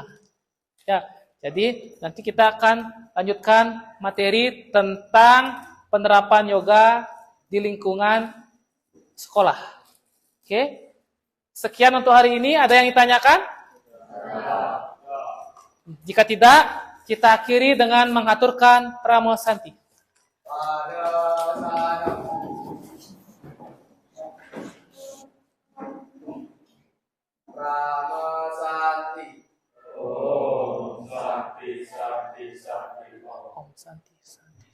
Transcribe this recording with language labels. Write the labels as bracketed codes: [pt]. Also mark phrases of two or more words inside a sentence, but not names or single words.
[id] Ya, jadi nanti kita akan lanjutkan materi tentang penerapan yoga di lingkungan sekolah. Oke? Sekian untuk hari ini. Ada yang ditanyakan? Jika tidak, kita akhiri dengan mengaturkan Ramo Santi. Rama Santi. [sa] Om Santi Santi Santi. Om Santi.